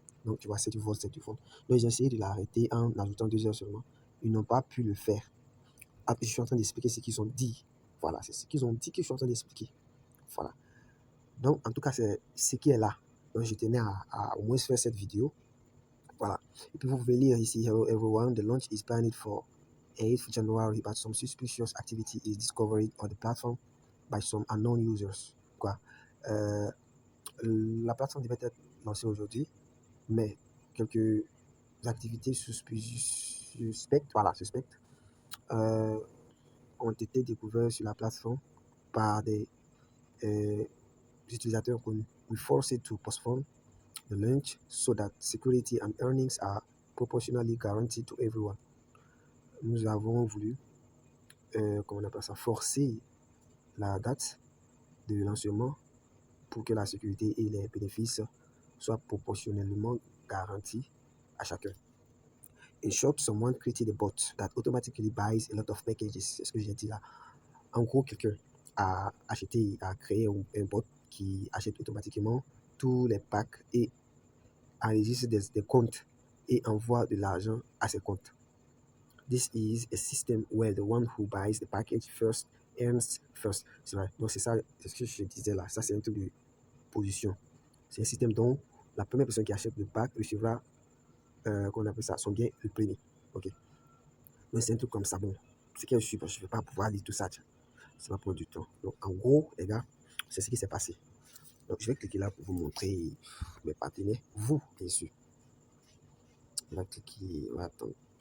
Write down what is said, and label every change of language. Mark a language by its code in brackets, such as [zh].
[fr] Donc, tu vois, c'est du vol, c'est du vol. Donc, ils ont essayé de l'arrêter en ajoutant 2 heures seulement. Ils n'ont pas pu le faire. Je suis en train d'expliquer ce qu'ils ont dit. Voilà, c'est ce qu'ils ont dit que je suis en train d'expliquer. Voilà. Donc, en tout cas, c'est ce qui est là. Donc, je tenais à au moins faire cette vidéo. Voilà. Et puis, vous pouvez lire ici, [en] hello everyone, the launch is planned for 8th January, but some suspicious activity is discovered on the platform by some unknown users. [fr] Quoi. La plateforme devait être lancée aujourd'hui, mais quelques activités suspectes, voilà, suspectes, ont été découvertes sur la plateforme par des utilisateurs connus. [en] We force it to postpone the launch so that security and earnings are proportionally guaranteed to everyone. [fr] Nous avons voulu, comment on appelle ça, forcer la date de lancement pour que la sécurité et les bénéfices soient proportionnellement garantis à chacun. [en] In short, someone created a bot that automatically buys a lot of packages. [fr] C'est ce que j'ai dit là. En gros, quelqu'un a créé un bot qui achète automatiquement tous les packs et enregistre des comptes et envoie de l'argent à ses comptes. [en] This is a system where the one who buys the package first earns first. [fr] C'est vrai. Donc, c'est ça, c'est ce que je disais là. Ça, c'est un truc de position. C'est un système dont la première personne qui achète le pack recevra, qu'on appelle ça, son gain le premier. Ok. Donc, c'est un truc comme ça. Bon, c'est que je ne vais pas pouvoir lire tout ça. Tiens. Ça va prendre du temps. Donc, en gros, les gars, c'est ce qui s'est passé. Donc, je vais cliquer là pour vous montrer mes partenaires. Vous, bien sûr. On va cliquer. On va attendre.